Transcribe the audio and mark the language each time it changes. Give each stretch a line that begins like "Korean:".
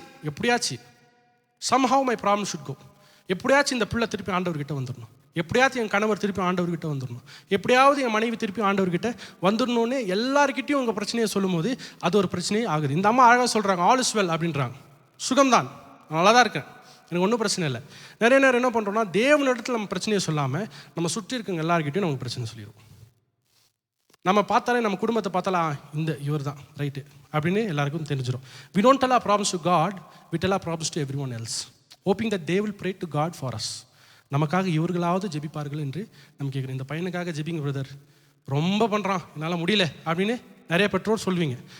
Tamil: எப்படியாச்சு
English: somehow my problem should go.
Tamil: எப்படியாச்சும் இந்த பிள்ளை திருப்பி ஆண்டவர்கிட்ட வந்துடணும், எப்படியாச்சும் என் கணவர் திருப்பி ஆண்டவர்கிட்ட வந்துடணும், எப்படியாவது என் மனைவி திருப்பி ஆண்டவர்கிட்ட வந்துடணும்னு எல்லார்கிட்டையும் உங்கள் பிரச்சனையை சொல்லும் போது அது ஒரு பிரச்சனையே ஆகுது. இந்த அம்மா அழகாக சொல்கிறாங்க,
English: all is well
Tamil: அப்படின்றாங்க. சுகம்தான், நல்லா தான் இருக்கேன், எனக்கு ஒன்றும் பிரச்சனை இல்லை. நிறைய நேரம் என்ன பண்ணுறோம்னா, தேவனிடத்தில் நம்ம பிரச்சனையை சொல்லாமல் நம்ம சுற்றி இருக்கவங்க எல்லாருக்கிட்டையும் நமக்கு பிரச்சனை சொல்லிடுவோம். நம்ம பார்த்தாலே, நம்ம குடும்பத்தை பார்த்தாலே, இவர் தான் ரைட்டு அப்படின்னு எல்லாருக்கும் தெரிஞ்சிடும்.
English: We don't tell our problems to God, we tell our problems to everyone else, hoping that they will pray to God for us.
Tamil: நமக்காக இவர்களாவது ஜெபிப்பார்கள் என்று நம்ம கேட்குறோம். இந்த பையனுக்காக ஜெபிங்க பிரதர், ரொம்ப பண்ணுறான், என்னால் முடியல அப்படின்னு நிறைய பெற்றோர் சொல்வீங்க.